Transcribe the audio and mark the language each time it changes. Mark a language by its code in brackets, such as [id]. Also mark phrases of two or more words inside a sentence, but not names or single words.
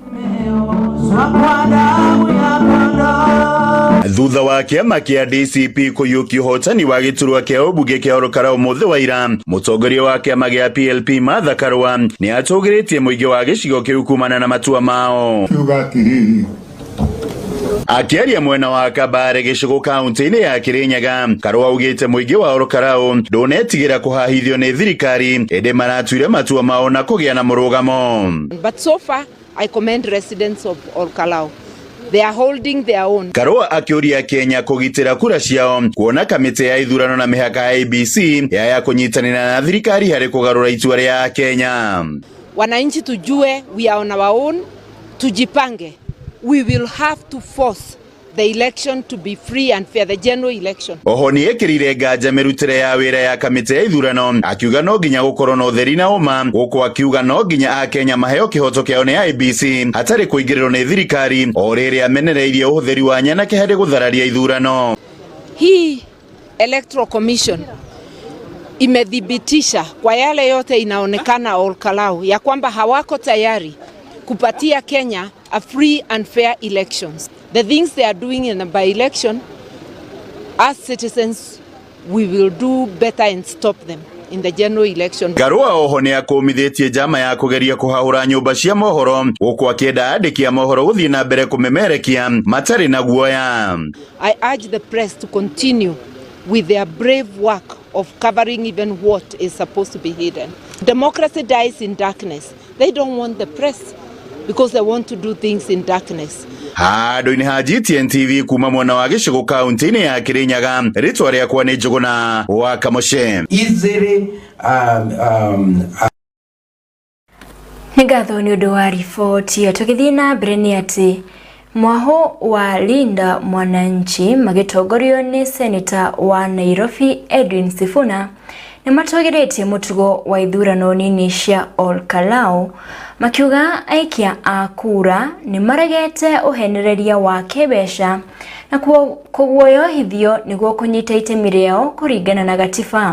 [ki] Thutha wa kiama kia DCP kuyukia hotani wa giturwa kia obunge kia Olkalao muthe wa ira, mutongoria wa kiama gia PLP Martha Karua ni atogeretie muingi wa gicigo kiu kumana na matua mao. Akiaria mwena wa Kabare gicigo kaunti ya Kirinyaga, Karua ugite muingi wa Olkalao ndonetigira kuhahithio ni thirikari ende maratuire matua mao na kugia na murugamo. [en] But so far I commend residents of Olkalao. They are holding their own. [ki] Karua akiuria Kenya kugitira kura ciao kuona kamiti ya ithurano na mihaka ya IEBC ya kunyitanira na thirikari hari kugarura itua ria Kenya. [sw] Wananchi tujue [en] we are on our own, tujipange. We will have to force the election to be free and fair, the general election. [ki] Oho ni ekirire nganja mirutire ya wira ya kamiti ya ithurano, akiuga no nginya gukorwo na utheri na uma, guko akiuga no nginya a Kenya maheo kihoto kiao ni IEBC hatari kuingirirwo ni thirikari o riri amenereirie utheri wa nyanake hari guthararia ithurano. [sw] Hii Electoral Commission imedhibitisha kwa yale yote inaonekana Olkalao ya kwamba hawako tayari kupatia Kenya [en] a free and fair elections. The things they are doing in a by-election, as citizens, we will do better and stop them in the general election. [ki] Karua oho ni akumithitie jama ya kugeria kuhahura nyumba cia mohoro guku akienda andiki a mohoro guthii na mbere kumemerekia matari na guoya. [en] I urge the press to continue with their brave work of covering even what is supposed to be hidden. Democracy dies in darkness. They don't want the press because they want to do things in darkness. [ki] Hado-ini ha GTN TV kuma mwena wa gicigo kaunti ya Kirinyaga, ritwa riakwa ni Njuguna wa Kamoshe. Ngatho ni undu wa ripoti yo. Tukithii na mbere ni ati mwaho wa Linda Mwananchi magitongorio ni Senator wa Nairobi Edwin Sifuna ni matogeretie mutugo wa ithurano nini cia Olkalao, makiuga aikia a kura ni maregete uhenereria wa kebesha na kuguoyohithio niguo kunyita itemi riao kuringana na gatiba.